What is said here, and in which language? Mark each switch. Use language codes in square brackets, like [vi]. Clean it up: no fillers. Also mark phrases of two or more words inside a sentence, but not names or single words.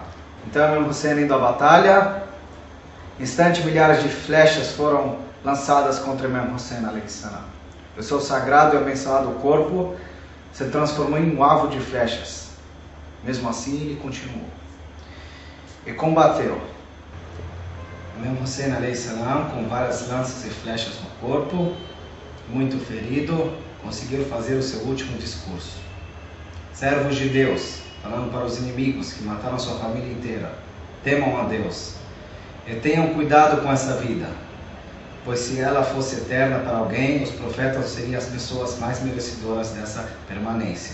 [pt] Então, Imam Hussein indo à batalha, instante milhares de flechas foram lançadas contra Imam Hussein alayhi salam. O seu sagrado e abençoado corpo se transformou em um alvo de flechas. Mesmo assim, ele continuou e combateu. Imam Hussein [ar] عليه السلام, [pt] com várias lanças e flechas no corpo, muito ferido, conseguiu fazer o seu último discurso. Servos de Deus, falando para os inimigos que mataram sua família inteira: temam a Deus e tenham cuidado com essa vida, pois se ela fosse eterna para alguém, os profetas seriam as pessoas mais merecedoras dessa permanência.